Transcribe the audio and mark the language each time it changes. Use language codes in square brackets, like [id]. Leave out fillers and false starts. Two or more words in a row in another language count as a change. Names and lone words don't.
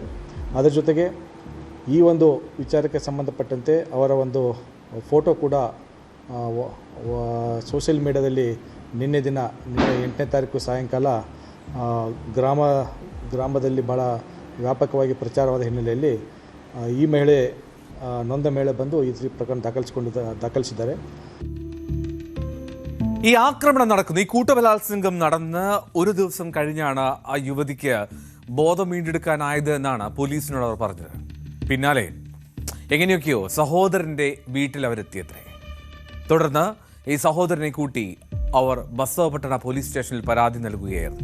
[kn] ಅದರ ಜೊತೆಗೆ ಈ ಒಂದು ವಿಚಾರಕ್ಕೆ ಸಂಬಂಧಪಟ್ಟಂತೆ ಅವರ ಒಂದು ಫೋಟೋ ಕೂಡ ಸೋಷಿಯಲ್ ಮೀಡಿಯಾದಲ್ಲಿ ನಿನ್ನೆ 8ನೇ ತಾರೀಕು ಸಾಯಂಕಾಲ ಗ್ರಾಮದಲ್ಲಿ ಭಾಳ ವ್ಯಾಪಕವಾಗಿ ಪ್ರಚಾರವಾದ ಹಿನ್ನೆಲೆಯಲ್ಲಿ ಈ ಮಹಿಳೆ ನೊಂದ ಮಹಿಳೆ ಬಂದು ಈ ಪ್ರಕರಣ ದಾಖಲಿಸಿದ್ದಾರೆ. [ml] ഈ ആക്രമണം നടക്കുന്നു, ഈ കൂട്ടബലാത്സംഗം നടന്ന് ഒരു ദിവസം കഴിഞ്ഞാണ് ആ യുവതിക്ക് ബോധം വീണ്ടെടുക്കാനായത് എന്നാണ് പോലീസിനോട് അവർ പറഞ്ഞത്. പിന്നാലെ എങ്ങനെയൊക്കെയോ സഹോദരൻ്റെ വീട്ടിൽ അവരെത്തിയത്രേ. തുടർന്ന് ഈ സഹോദരനെ കൂട്ടി അവർ ബസവപട്ടണ പോലീസ് സ്റ്റേഷനിൽ പരാതി നൽകുകയായിരുന്നു.